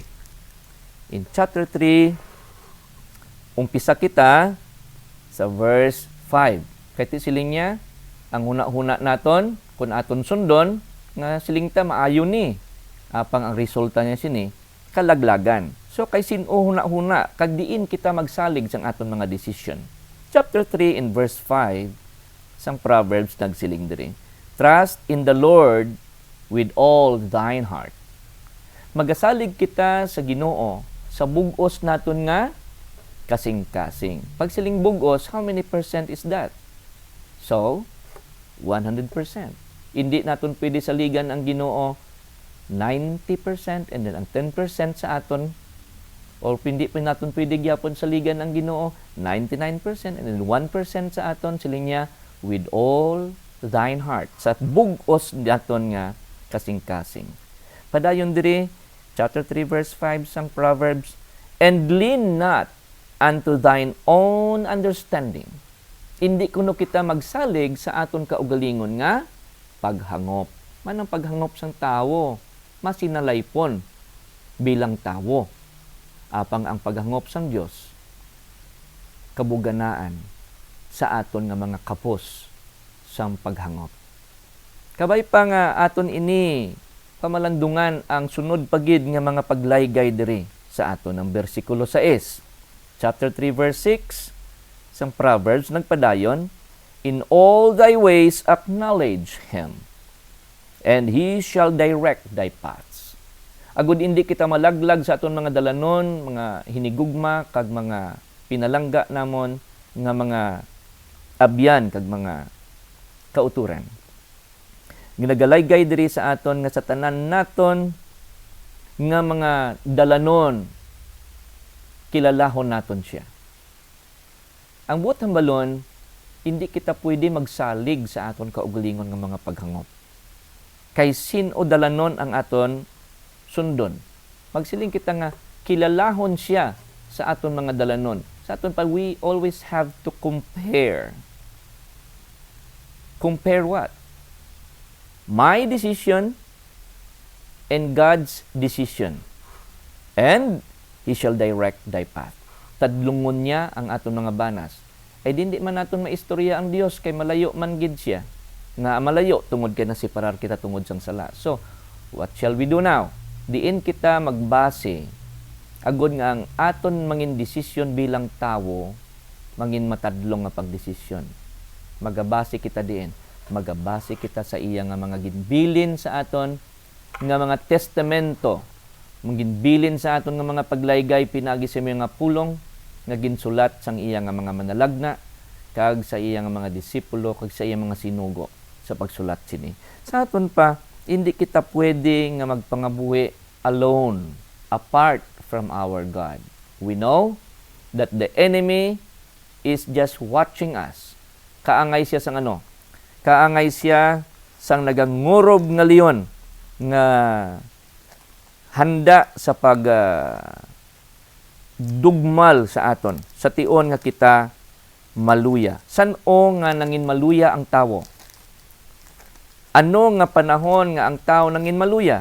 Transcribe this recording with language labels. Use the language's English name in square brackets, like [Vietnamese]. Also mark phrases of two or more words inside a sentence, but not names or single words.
[English] In chapter 3, [Hiligaynon] umpisa kita sa verse 5. Kaya siling niya, ang huna-huna naton, kung aton sundon, nga siling ta maayo ni. Apang ang resulta niya sini, kalaglagan. So kay sino huna-huna, kag diin kita magsalig sang aton mga decision. [English] Chapter 3 in verse 5, [Hiligaynon] sang Proverbs nagsiling diri. [English] Trust in the Lord with all thine heart. [Hiligaynon] Magasalig kita sa Ginoo, sa bugos naton nga kasing-kasing. Pag siling bugos, [English] how many percent is that? So, 100%. [Hiligaynon] Hindi naton pwede saligan ang Ginoo 90% [English] and then [Hiligaynon] ang 10% sa aton, or hindi pa naton pwede gyapon saligan ang Ginoo 99% [English] and then [Hiligaynon] 1% sa aton, siling niya [English] with all thine heart. [Hiligaynon] Sa bugos naton nga kasing-kasing. Padayon diri [English] chapter 3 verse 5 sang Proverbs, and lean not unto thine own understanding. [Hiligaynon] Hindi kuno kita magsalig sa aton kaugalingon nga paghangop. Manang paghangop sang tawo, masinalaypon bilang tawo. Apang ang paghangop sang Dios, kabuganaan sa aton nga mga kapos sang paghangop. Kabay pa nga aton ini pamalandungan ang sunod pagid nga mga paglaygay diri sa aton ang bersikulo 6. [English] Chapter 3 verse 6 [Hiligaynon] sang Proverbs nagpadayon, [English] in all thy ways acknowledge him, and he shall direct thy paths. [Hiligaynon] Agud hindi kita malaglag sa aton mga dalanon, mga hinigugma kag mga pinalangga namon nga mga abyan kag mga kauturan. Ginagalaygay diri sa aton nga sa tanan naton nga mga dalanon, kilalahon naton siya. Ang buot hambalon, hindi kita pwede magsalig sa aton kaugalingon nga mga paghangop. Kay sin o dalanon ang aton sundon. Magsiling kita nga kilalahon siya sa aton mga dalanon. Sa aton pa, [English] we always have to compare. Compare what? My decision and God's decision. And He shall direct thy path. [Hiligaynon] Tadlungon niya ang aton mga banas. Ay hindi man naton maistorya ang Dios kay malayo man gid siya. Nga malayo tungod kay nasiparar kita tungod sang sala. [English] So, what shall we do now? [Hiligaynon] Diin kita magbase agod nga ang aton mangin desisyon bilang tawo mangin matadlong nga pagdesisyon. Magabase kita diin. Magabase kita sa iya nga mga ginbilin sa aton nga mga testamento Mangginbilin sa aton nga mga paglaygay pinagi sa mga pulong nga ginsulat sang iya nga mga manalagna kag sa iya nga mga disipulo kag sa iya mga sinugo sa pagsulat sini. Sa aton pa, hindi kita pwede nga magpangabuhi [English] alone, apart from our God. We know that the enemy is just watching us. [Hiligaynon] Kaangay siya sang ano? Kaangay siya sang nagangurob nga leon nga handa sa pag dugmal sa aton sa tion nga kita maluya. San-o nga nangin maluya ang tawo? Ano nga panahon nga ang tao nangin maluya?